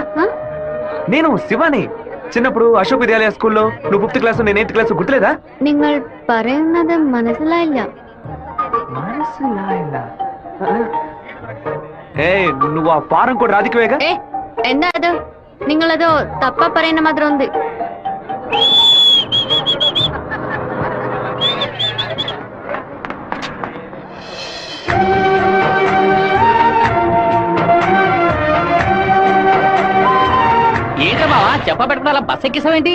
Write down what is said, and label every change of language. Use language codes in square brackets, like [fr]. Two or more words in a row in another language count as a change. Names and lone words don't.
[te] నేను శివాని. చిన్నప్పుడు అశోక్ విద్యాలయ స్కూల్లో నువ్వు 5th క్లాస్, నేను 8th క్లాస్, గుర్తులేదా? [ml] നിങ്ങൾ പറയുന്നത് മനസ്സിലായില്ല. [te] నువ్వు ఆ ఫారం కూడా రాధికవేగా? [ml] എന്താ അത്? നിങ്ങളത് തപ്പ പറയുന്ന മാത്രം ഉണ്ട്. [te] ఏంట్రా బావా, చెప్ప పెట్టుకుని అలా బస్ ఎక్కిసావేంటి?